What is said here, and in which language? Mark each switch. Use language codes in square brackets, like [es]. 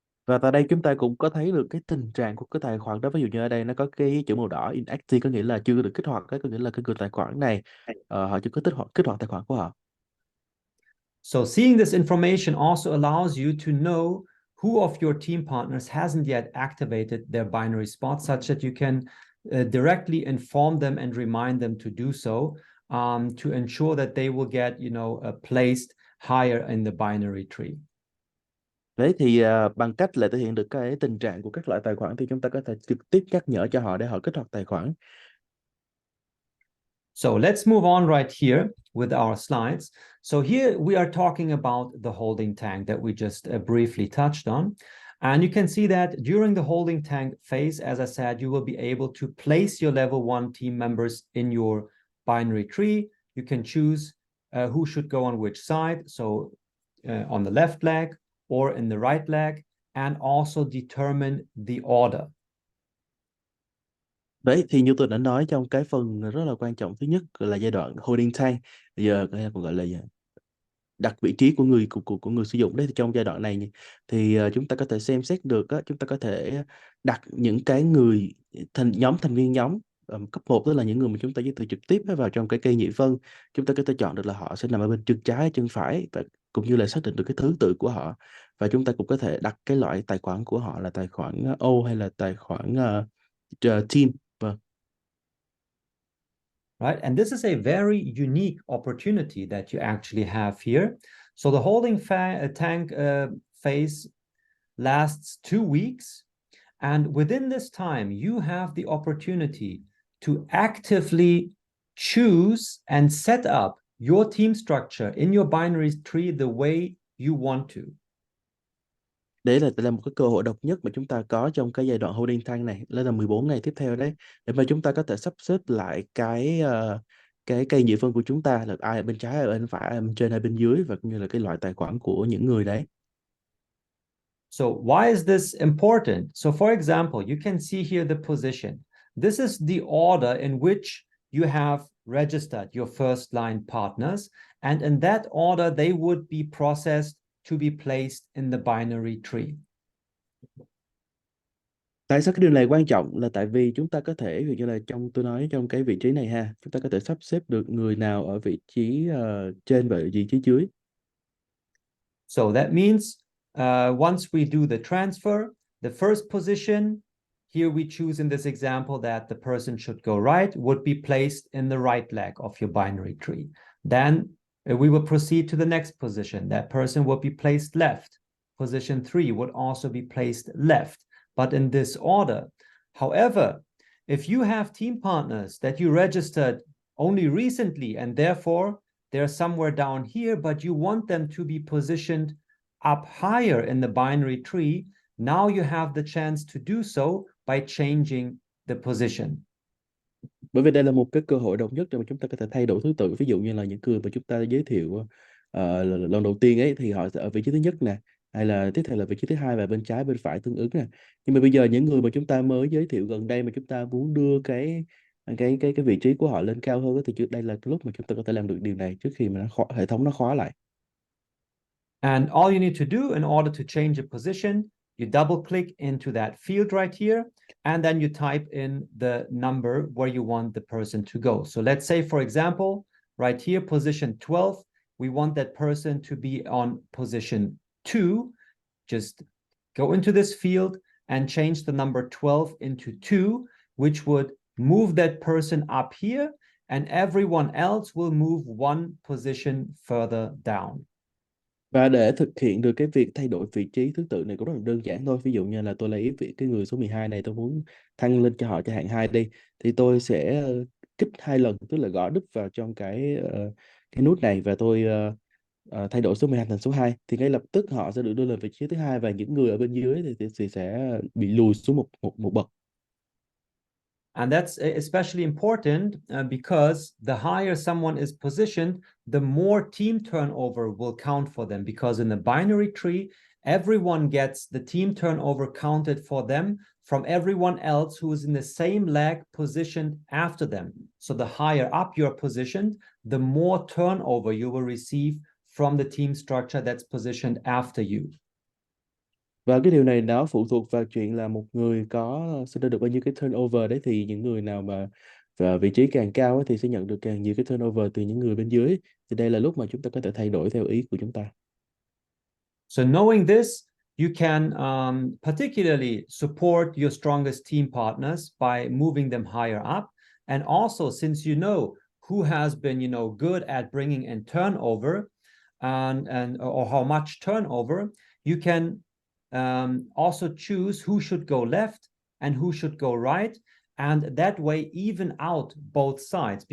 [vi] Và tại đây chúng ta cũng có thấy được cái tình trạng của cái tài khoản đó. Ví dụ như ở đây nó có cái chữ màu đỏ inactive, có nghĩa là chưa được kích hoạt, có nghĩa là cái người tài khoản này họ chưa có kích hoạt tài khoản của họ. [en] So seeing this information also allows you to know who of your team partners hasn't yet activated their binary spot, such that you can directly inform them and remind them to do so, to ensure that they will get, placed higher in the binary tree. [vi] Đấy thì bằng cách là thể hiện được cái tình trạng của các loại tài khoản thì chúng ta có thể trực tiếp nhắc nhở cho họ để họ kích hoạt tài khoản. [en] So let's move on right here with our slides. So here we are talking about the holding tank that we just briefly touched on. And you can see that during the holding tank phase, as I said, you will be able to place your level 1 team members in your binary tree. You can choose who should go on which side, so on the left leg or in the right leg, and also determine the order. [vi] Đấy thì như tôi đã nói trong cái phần rất là quan trọng thứ nhất là giai đoạn holding tank. Bây giờ còn gọi là đặt vị trí của người sử dụng. Đấy thì trong giai đoạn này thì chúng ta có thể xem xét được chúng ta có thể đặt những cái người nhóm thành viên nhóm cấp 1, tức là những người mà chúng ta giới thiệu trực tiếp vào trong cái cây nhị phân. Chúng ta có thể chọn được là họ sẽ nằm ở bên chân trái, chân phải, và cũng như là xác định được cái thứ tự của họ. Và chúng ta cũng có thể đặt cái loại tài khoản của họ là tài khoản O hay là tài khoản team. Vâng. [en] Right? And this is a very unique opportunity that you actually have here. So the holding tank phase lasts 2 weeks. And within this time, you have the opportunity to actively choose and set up your team structure in your binary tree the way you want to. [vi] Đấy là một cái cơ hội độc nhất mà chúng ta có trong cái giai đoạn holding tank này, đó là 14 ngày tiếp theo đấy, để mà chúng ta có thể sắp xếp lại cái cây nhị phân của chúng ta, là ai ở bên trái, ai ở bên phải, ai ở bên trên, ai bên dưới, và cũng như là cái loại tài khoản của những người đấy. [en] So why is this important? So for example, you can see here the position. This is the order in which you have registered your first line partners, and in that order they would be processed to be placed in the binary tree. [vi] Tại sao cái điều này quan trọng là tại vì chúng ta có thể, ví dụ như là tôi nói trong cái vị trí này ha, chúng ta có thể sắp xếp được người nào ở vị trí trên và vị trí dưới. [en] So that means once we do the transfer, the first position, here we choose in this example that the person should go right, would be placed in the right leg of your binary tree. Then we will proceed to the next position. That person will be placed left. Position 3 would also be placed left, but in this order. However, if you have team partners that you registered only recently and therefore they're somewhere down here, but you want them to be positioned up higher in the binary tree, now you have the chance to do so by changing the position. [vi] Bởi vì đây là một cái cơ hội độc nhất để mà chúng ta có thể thay đổi thứ tự. Ví dụ như là những người mà chúng ta giới thiệu lần đầu tiên ấy thì họ sẽ ở vị trí thứ nhất nè, hay là tiếp theo là vị trí thứ hai và bên trái bên phải tương ứng nè. Nhưng mà bây giờ những người mà chúng ta mới giới thiệu gần đây mà chúng ta muốn đưa cái vị trí của họ lên cao hơn thì trước đây là cái lúc mà chúng ta có thể làm được điều này trước khi mà hệ thống nó khóa lại. [en] And all you need to do in order to change a position, you double click into that field right here, and then you type in the number where you want the person to go. So let's say, for example, right here, position 12, we want that person to be on position 2. Just go into this field and change the number 12 into 2, which would move that person up here, and everyone else will move one position further down. [vi] Và để thực hiện được cái việc thay đổi vị trí thứ tự này cũng rất là đơn giản thôi. Ví dụ như là tôi lấy cái người số 12 này, tôi muốn thăng lên cho họ cho hạng 2 đi, thì tôi sẽ kích 2 lần, tức là gõ đúp vào trong cái nút này, và tôi thay đổi số 12 thành số 2, thì ngay lập tức họ sẽ được đưa lên vị trí thứ hai, và những người ở bên dưới thì sẽ bị lùi xuống một bậc. [en] And that's especially important because the higher someone is positioned, the more team turnover will count for them. Because in the binary tree, everyone gets the team turnover counted for them from everyone else who is in the same leg positioned after them. So the higher up you're positioned, the more turnover you will receive from the team structure that's positioned after you. [vi] Và cái điều này nó phụ thuộc vào chuyện là một người sẽ được bao nhiêu cái turnover đấy, thì những người nào mà vị trí càng cao ấy, thì sẽ nhận được càng nhiều cái turnover từ những người bên dưới. Thì đây là lúc mà chúng ta có thể thay đổi theo ý của chúng ta. [en] So knowing this, you can particularly support your strongest team partners by moving them higher up. And also, since you know who has been, good at bringing in turnover and or how much turnover, you can also choose who should go left and who should go right, and that way even out both sides.